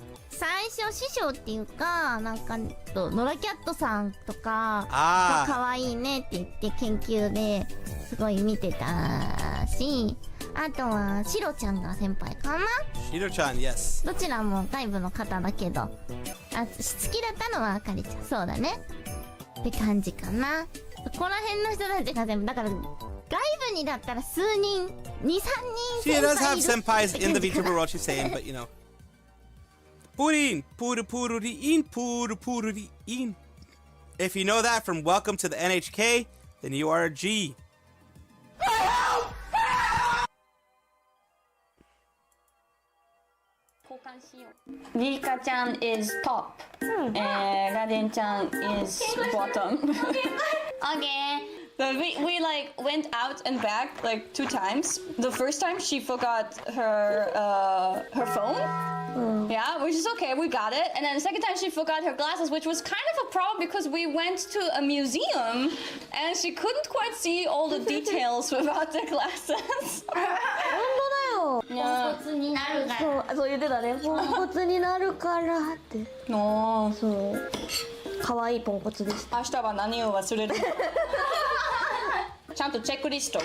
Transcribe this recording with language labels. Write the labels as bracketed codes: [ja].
[ja] 最初師匠っていうか、なんかノラキャットさんとかが可愛いねって言って研究ですごい見てたし、あとはシロちゃんが先輩かな。シロちゃん yes. どちらも外部の方だけど、好きだったのはあかりちゃん。そうだねって感じかな。そこら辺の人たちが全部だから、外部にだったら数人 2,3 人 [en] She does have senpais in the Vtuber world, she's saying, but you know. Purin, puru pururi-in, puru pururi-in. If you know that from Welcome to the NHK, then you are a G. Rika-chan is top, and Raden-chan is bottom. Okay. But we like went out and back like 2 times. The first time she forgot her phone. Yeah, which is okay, we got it. And then the second time she forgot her glasses, which was kind of a problem because we went to a museum and she couldn't quite see all the details without the glasses. [ja] ポンコツになるから。そう言ってたね。ポンコツになるからって。そう。可愛いポンコツです。明日は何を忘れる？ちゃんとチェックリスト。